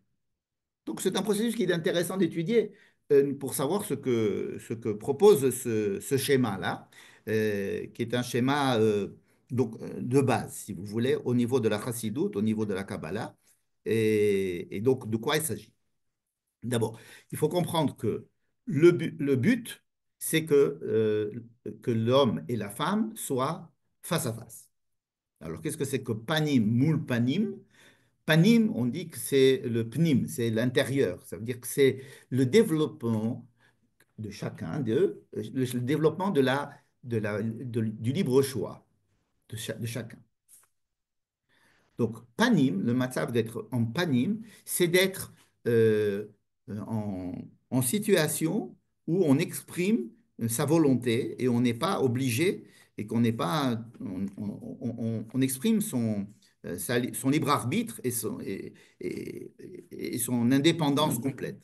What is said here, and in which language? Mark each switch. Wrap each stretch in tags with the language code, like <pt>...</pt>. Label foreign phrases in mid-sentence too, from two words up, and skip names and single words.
<fr>Donc, c'est un processus qui est intéressant d'étudier pour savoir ce que propose ce schéma-là, qui est un schéma de base, si vous voulez, au niveau de la Chassidoute, au niveau de la Kabbalah. Et donc, de quoi il s'agit? D'abord, il faut comprendre que le but, c'est que l'homme et la femme soient face à face. Alors, qu'est-ce que c'est que</fr> <he>פנים מול פנים?</he> <fr>Panim, on dit que c'est le pnim, c'est l'intérieur. Ça veut dire que c'est le développement de chacun d'eux, le développement du libre choix de chacun. Donc, panim, le matzav d'être en panim, c'est d'être en situation où on exprime sa volonté et on n'est pas obligé et qu'on n'est pas, on exprime son libre arbitre et son indépendance complète.</fr>